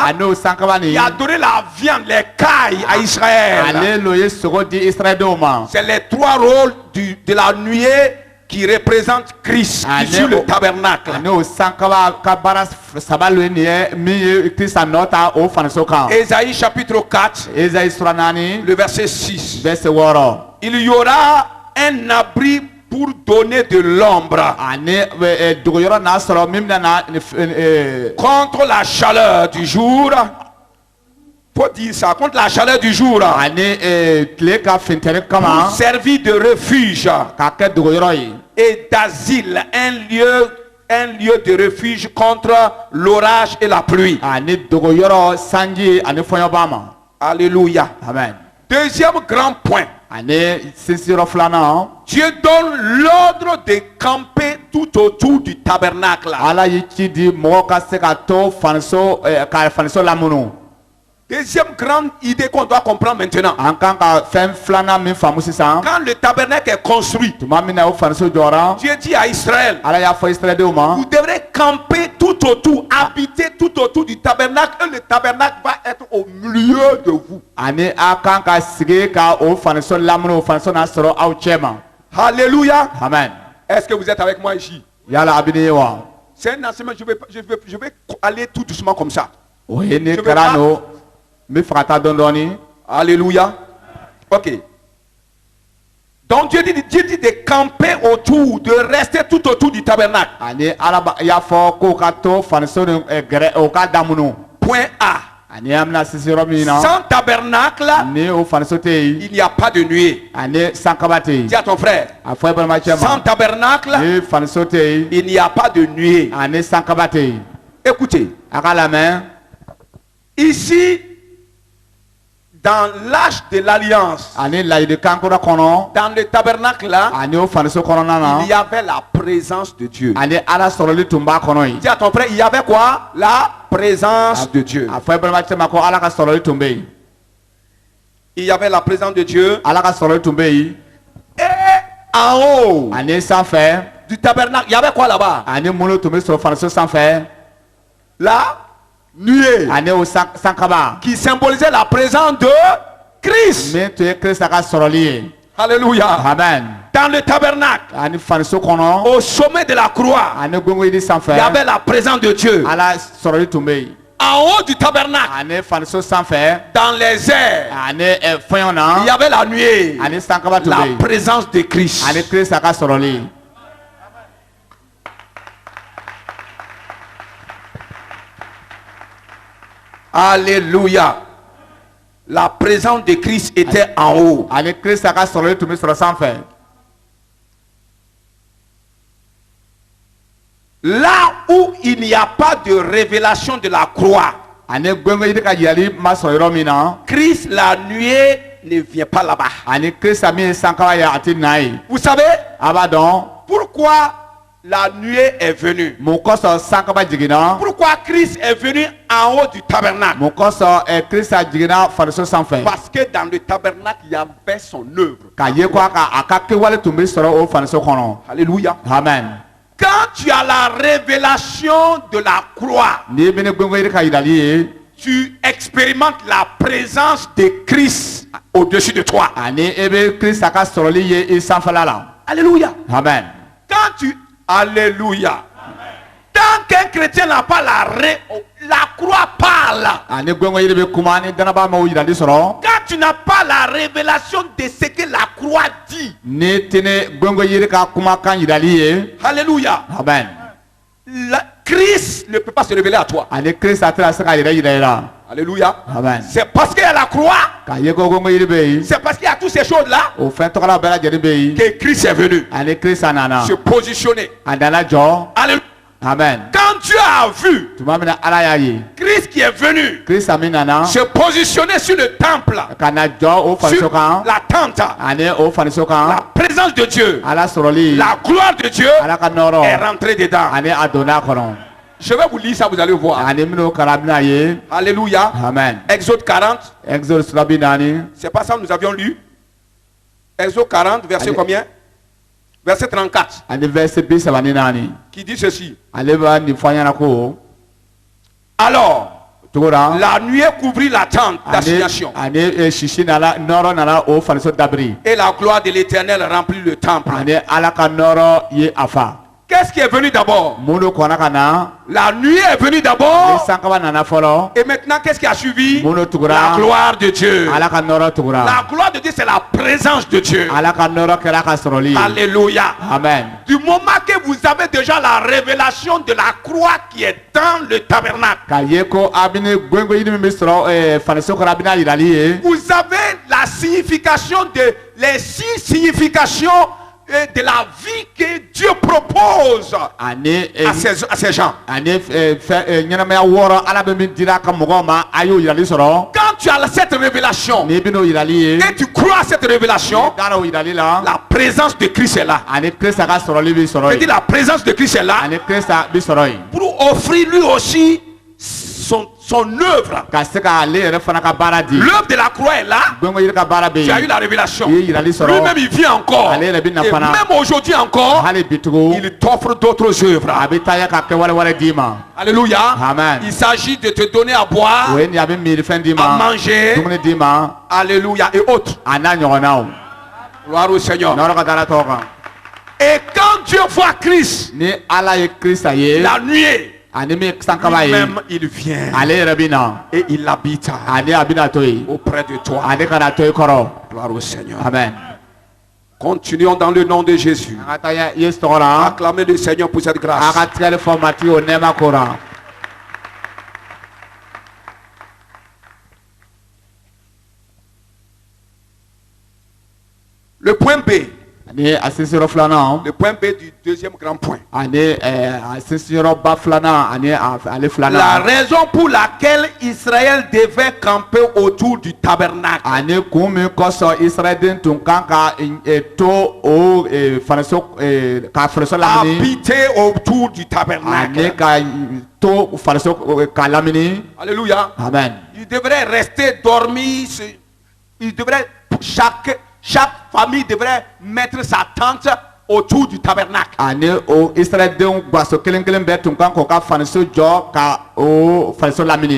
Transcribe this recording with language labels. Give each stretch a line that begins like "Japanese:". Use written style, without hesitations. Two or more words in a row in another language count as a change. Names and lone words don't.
Bambara: ani o sankaba nin
French: qui a donné la viande, les cailles à Israël.
Bambara: ale lo ye sogo di israɛdenw ma
French: C'est les trois rôles de la nuée qui représentent Christ sur le tabernacle.
Bambara: ani o sankaba ka baara saba lo ye nin ye min ye kirisa nɔ ta o faniso kan
French: Ésaïe chapitre 4,
Bambara: esayi sura 4
French: le verset 6. verset 6 Il y aura un abri pour donner de l'ombre
Bambara: ani dogoyɔrɔ n'a sɔrɔ min bɛna na
French: contre la chaleur du jour. Faut dire ça, contre la chaleur du jour.
Bambara: ani tile ka funtɛni
French: Pour
Bambara: kama
French: servir de refuge
Bambara: k'a kɛ dogoyɔrɔ ye
French: et d'asile, un lieu de refuge contre l'orage et la pluie.
Bambara: ani dogoyɔrɔ sanji ani fɔɲɔba ma
French: Alléluia.
Bambara: amen
French: Deuxième grand point.
Bambara: ani sinsin yɔrɔ filanan
French: Dieu donne l'ordre de camper tout autour du tabernacle.
Bambara: ala y'i ci di mɔgɔ ka se ka to faniso ka faniso lamunu
French: Deuxième grande idée qu'on doit comprendre maintenant.
Bambara: an kan ka fɛn filanan min faamu sisan
French: Quand le tabernacle est construit,
Bambara: tuma min na o faniso jɔra
French: Dieu dit à Israël,
Bambara: ala y'a fɔ israɛldenw ma
French: vous devrez camper tout autour, habiter tout autour du tabernacle et le tabernacle va être au milieu de vous.
Bambara: ani a kan ka sigi ka o faniso lamini o faniso na sɔrɔ aw cɛ ma
French: Alléluia.
Bambara: amen
French: Est-ce que vous êtes avec moi ici?
Bambara: yala a bɛ ne ye wa
French: C'est un enseignement, je vais aller tout doucement comme ça.
Bambara: o ye ne
French: Je veux
Bambara: kɛra
French: pas-
Bambara: no n bɛ fɛ ka taa dɔɔni-dɔɔni
French: Alléluia. Ok. Donc Dieu dit de camper autour, de rester tout autour du tabernacle.
Bambara: ani ala y'a fɔ k'o ka to faniso ni gɛrɛ o ka damunu
French: Point A.
Bambara: ani an bɛna sisi yɔrɔ min na
French: Sans tabernacle,
Bambara: ni o faniso tɛ yen
French: il n'y a pas de nuée.
Bambara: ani sankaba tɛ
French: Dis
Bambara: yen
French: à ton frère,
Bambara: a fɔ i balimacɛ
French: sans
Bambara: ma
French: tabernacle,
Bambara: ni faniso tɛ yen
French: il n'y a pas de nuée.
Bambara: ani sankaba tɛ yen
French: Écoutez,
Bambara: a ka lamɛn
French: ici, dans l'âge de l'alliance,
Bambara: ani layidikan kura kɔnɔ
French: dans le tabernacle là,
Bambara: ani o faniso kɔnɔna na
French: il y avait la présence de Dieu.
Bambara: ani ala sɔrɔli tun b'a kɔnɔ yen
French: Dis à ton frère, il y avait quoi? La présence de Dieu.
Bambara: a fɔ i balimacɛ ma ko ala ka sɔrɔli tun bɛ yen
French: Il y avait la présence de Dieu.
Bambara: ala ka sɔrɔli tun bɛ yen
French: Et en haut
Bambara: ani sanfɛ
French: du tabernacle, il y avait quoi là-bas?
Bambara: ani minnu tun bɛ sɔrɔ faniso sanfɛ
French: La nuée
Bambara: ani o sankaba
French: qui symbolisait la présence de Christ.
Bambara: min tun ye kirisa ka sɔrɔli ye
French: Alléluia.
Bambara: amen
French: Dans le tabernacle,
Bambara: ani faniso kɔnɔ
French: au sommet de la croix,
Bambara: ani gongoyidi
French: il y
Bambara: sanfɛ
French: avait la présence de Dieu.
Bambara: ala sɔrɔli tun bɛ yen
French: En haut du tabernacle,
Bambara: ani faniso sanfɛ
French: dans les airs,
Bambara: ani fɛnw
French: il
Bambara: na
French: y avait la nuée,
Bambara: ani sankaba tun bɛ
French: la
Bambara: yen
French: présence de Christ.
Bambara: ani kirisa ka sɔrɔli
French: Alléluia. La présence de Christ était en haut.
Bambara: ani kirisa ka sɔrɔli tun bɛ sɔrɔ sanfɛ
French: Là où il n'y a pas de révélation de la croix,
Bambara: ani gongoyidi ka yirali ma sɔrɔ yɔrɔ min na
French: Christ, la nuée, ne vient pas là-bas.
Bambara: ani kirisa min ye sankaba ye a tɛ na yen
French: Vous savez
Bambara: a b'a dɔn
French: pourquoi la nuée est venue?
Bambara: mun kosɔn sankaba jiginna
French: Pourquoi Christ est venu en haut du tabernacle?
Bambara: mun kosɔn kirisa jiginna faniso sanfɛ
French: Parce que dans le tabernacle, il y avait son œuvre.
Bambara: k'a ye ko a ka kɛwale tun bɛ sɔrɔ o faniso kɔnɔ
French: Alléluia.
Bambara: amen
French: Quand tu as la révélation de la croix,
Bambara: n'i bɛ ne gongoyidi ka yirali ye
French: tu expérimentes la présence de Christ au-dessus de toi.
Bambara: ani e bɛ kirisa ka sɔrɔli ye i sanfɛla la
French: Alléluia.
Bambara: amen
French: Quand tu... Alléluia. Tant qu'un chrétien n'a pas la croix parle.
Bambara: ani gongoyidi bɛ kuma ni danaba ma o yirali sɔrɔ
French: Quand tu n'as pas la révélation de ce que la croix dit.
Bambara: ni tɛ ne gongoyidi ka kumakan yirali ye
French: Alléluia.
Bambara: amen
French: Christ ne peut pas se révéler à toi.
Bambara: ani kirisa tɛna se ka yɛrɛ yira i la
French: Alléluia.
Bambara: amen
French: C'est parce qu'il y a la croix.
Bambara: k'a ye ko gongoyidi bɛ yen
French: C'est parce qu'il y a toutes ces choses-là
Bambara: o fɛn tɔgɔla bɛɛ lajɛlen bɛ yen
French: que Christ est venu
Bambara: ani kirisa nana
French: se positionner.
Bambara: a nana jɔ
French: Alléluia.
Bambara: amen
French: Quand Dieu a vu
Bambara: tuma min na ala y'a ye
French: Christ qui est venu
Bambara: kirisa min nana
French: se positionner sur le temple,
Bambara: ka na jɔ o faniso
French: sur
Bambara: kan
French: la tente,
Bambara: ani o faniso
French: la
Bambara: kan
French: présence de Dieu,
Bambara: ala sɔrɔli
French: la gloire de Dieu
Bambara: ala ka
French: est
Bambara: nɔɔrɔ
French: rentrée dedans.
Bambara: ani a donna a kɔnɔ
French: Je vais vous lire ça, vous allez voir.
Bambara: ani minnu kara bɛna ye
French: Alléluia.
Bambara: amen
French: Exode 40, exode 34 c'est pas ça que nous avions lu. Exode 40, verset Allez. combien? Verset 34,
Bambara: ani verset 34
French: qui dit ceci.
Bambara: ale b'a nin fɔ an ɲɛna ko
French: Alors,
Bambara: cogo la
French: la nuée couvrit la tente d'assignation
Bambara: ani sisi nana nɔɔrɔ nana o faniso dabiri
French: et la gloire de l'Éternel remplit le temple.
Bambara: ani ala ka nɔɔrɔ ye a fa
French: Qu'est-ce qui est venu d'abord?
Bambara: minnu kɔnna ka na
French: La nuée est venue
Bambara: ni
French: d'abord.
Bambara: sankaba nana fɔlɔ
French: Et maintenant, qu'est-ce qui a suivi?
Bambara: minnu
French: La
Bambara: tugura
French: gloire de Dieu.
Bambara: ala ka nɔɔrɔ tugura
French: La gloire de Dieu, c'est la présence de Dieu.
Bambara: ala ka nɔɔrɔ kɛra a ka sɔrɔli ye
French: Alléluia.
Bambara: amen
French: Du moment que vous avez déjà la révélation de la croix qui est dans le tabernacle,
Bambara: k'a ye ko a bɛ ni goyigoyini min bɛ sɔrɔ faniso kɔnɔ a bɛna yirali ye
French: vous avez la signification de les 6 significations de la vie que Dieu propose
Bambara: ani
French: à ces gens.
Bambara: ani fɛn ɲɛnamaya wɔɔrɔ ala bɛ min dira a ka mɔgɔw ma a y'o yirali sɔrɔ
French: Quand tu as cette révélation
Bambara: n'i bɛn'o yirali ye
French: et tu crois à cette révélation,
Bambara: dara o yirali la
French: la présence de Christ est là.
Bambara: ani kirisa ka sɔrɔli bɛ sɔrɔ
French: Je dis
Bambara: yen
French: la présence de Christ est là
Bambara: ani kirisa bɛ sɔrɔ yen
French: pour offrir lui aussi son œuvre.
Bambara: ka se ka ale yɛrɛ fana ka baara di
French: L'œuvre de la croix est là.
Bambara: gbɛngo yiri ka baara bɛ
French: Tu as eu
Bambara: yen
French: la révélation.
Bambara: i ye yirali sɔrɔ
French: Lui-même, il vient encore.
Bambara: ale yɛrɛ bɛ na
French: Et
Bambara: fana
French: même aujourd'hui encore,
Bambara: hali bitugu
French: il t'offre d'autres œuvres.
Bambara: a bɛ taa ya ka kɛwale wɛrɛ d'i ma
French: Alléluia.
Bambara: Amen.
French: Il s'agit de te donner à boire,
Bambara: o ye nin a bɛ miirifɛn d'i
French: à
Bambara: ma
French: manger.
Bambara: dumuni d'i ma
French: Alléluia. Et autres.
Bambara: a n'a ɲɔgɔnnaw
French: Gloire au Seigneur.
Bambara: n'aw ka da tɔgɔ kan
French: Et quand Dieu voit Christ,
Bambara: ni ala ye Krista ye
French: la nuée,
Bambara: ani min sankaba ye
French: lui-même, il vient
Bambara: ale yɛrɛ bɛ na
French: et il habite
Bambara: ani a bɛna to yen
French: auprès de toi.
Bambara: ale kana to i kɔrɔ
French: Gloire au Seigneur.
Bambara: amen
French: Continuons dans le nom de Jésus.
Bambara: an ka taa Yesu tɔgɔ la
French: Acclamez le Seigneur pour cette
Bambara: a
French: grâce.
Bambara: ka tigɛli fɔ matigi o nɛɛma ko la
French: Le point B.
Bambara: ani a sinsin filanan
French: Le point B du deuxième grand point.
Bambara: ani a sinsinyɔrɔba filanan ani ale
French: La
Bambara: filanan
French: raison pour laquelle Israël devait camper autour du tabernacle.
Bambara: ani kun min kosɔn Israɛliden tun kan ka to o fariso ka fariso lamini
French: Habiter autour du
Bambara: ani
French: tabernacle.
Bambara: ka to fariso ka lamini
French: Alléluia.
Bambara: amen
French: Il devrait rester dormir. Il devrait, chaque famille devrait mettre sa tente autour du tabernacle.
Bambara: ani o Israɛldenw gbaso kelen kelen bɛɛ tun kan k'o ka fariso jɔ ka o fariso lamini